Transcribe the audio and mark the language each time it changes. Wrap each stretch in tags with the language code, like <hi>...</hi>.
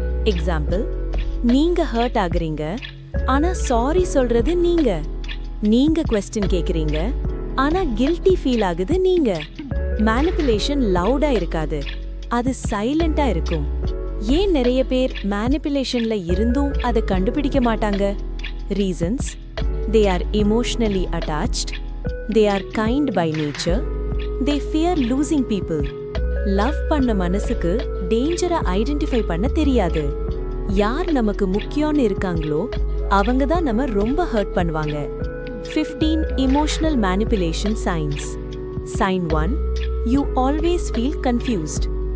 <ta>Example, நீங்க hurt ஆகுறீங்க, ஆனா சாரி சொல்றது நீங்க. நீங்க குவெஸ்டின் கேக்குறீங்க, ஆனா கில்ட்டி ஃபீல் ஆகுது நீங்க. மேனிபுலேஷன் லவுடா இருக்காது, அது சைலண்டா இருக்கும். ஏன் நிறைய பேர் மேனிபுலேஷன்ல இருந்தும் அதை கண்டுபிடிக்க மாட்டாங்க?</ta> <en>Reasons: they are emotionally attached, they are kind by nature, they fear losing people.</en> <ta>Love பண்ண மனசுக்கு டேஞ்சரை ஐடென்டிஃபை பண்ண தெரியாது. யார் நமக்கு முக்கியம்னு இருக்காங்களோ அவங்க தான் நம்ம ரொம்ப ஹர்ட் பண்ணுவாங்க.</ta> <en>15 emotional manipulation signs. Sign 1: you always feel confused.</en>